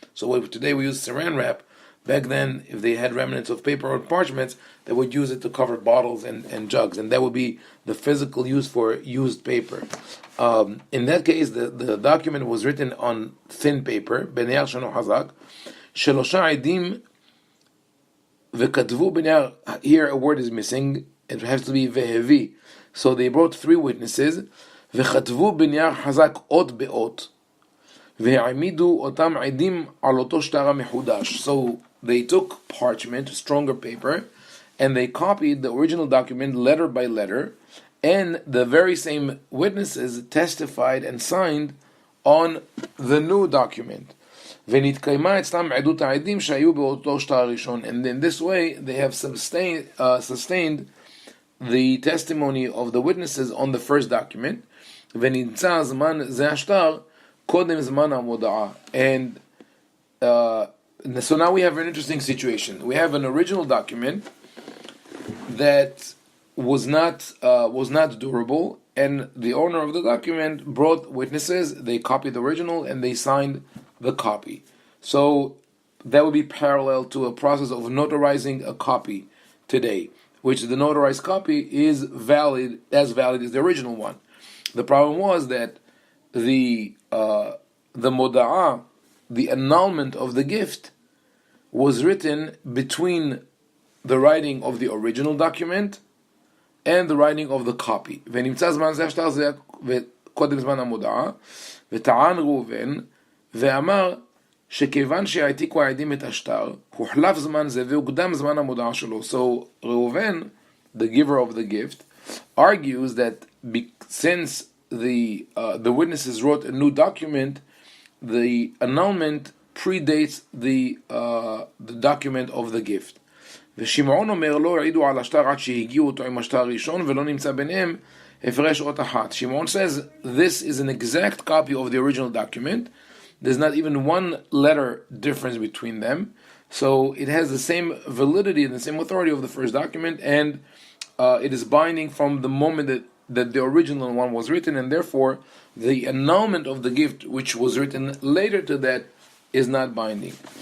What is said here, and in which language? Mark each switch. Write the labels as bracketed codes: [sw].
[en] So today we use saran wrap. Back then, if they had remnants of paper or parchments, they would use it to cover bottles and jugs, and that would be the physical use for used paper. In that case, the document was written on thin paper, [he] בנייר שאינו חזק, שלושה עדים וכתבו בנייר. [en] Here a word is missing. It has to be והביא. So they brought 3 witnesses, [he] וכתבו בנייר חזק אות באות, והעמידו אותם עדים על אותו שטר המחודש. [en] So they took parchment, stronger paper, and they copied the original document letter by letter, and the very same witnesses testified and signed on the new document. [he] ונתקיימה אצלם עדות העדים שהיו באותו שטר הראשון. [en] And in this way, they have sustained the testimony of the witnesses on the first document. [he] ונמצא זמן זה השטר קודם זמן המודעה. [en] And so now we have an interesting situation. We have an original document that was not durable, and the owner of the document brought witnesses. They copied the original and they signed the copy. So that would be parallel to a process of notarizing a copy today, which the notarized copy is valid as the original one. The problem was that the moda'ah, the annulment of the gift, was written between the writing of the original document and the writing of the copy. [he] ונמצא זמן זה השטר זה קודם זמן המודעה, וטען ראובן ואמר שכיוון שהעתיקו העדים את השטר, הוחלף זמן זה והוקדם זמן המודעה שלו. [en] So Reuven, the giver of the gift, argues that since the witnesses wrote a new document, the annulment predates the document of the gift. [he] ושמעון אומר לא העידו על השטר עד שהגיעו אותו עם השטר הראשון ולא נמצא ביניהם הפרש אות אחת. [en] Shimon says this is an exact copy of the original document. There's not even one letter difference between them. So it has the same validity and the same authority of the first document, and it is binding from the moment that the original one was written, and therefore the annulment of the gift which was written later to that is not binding.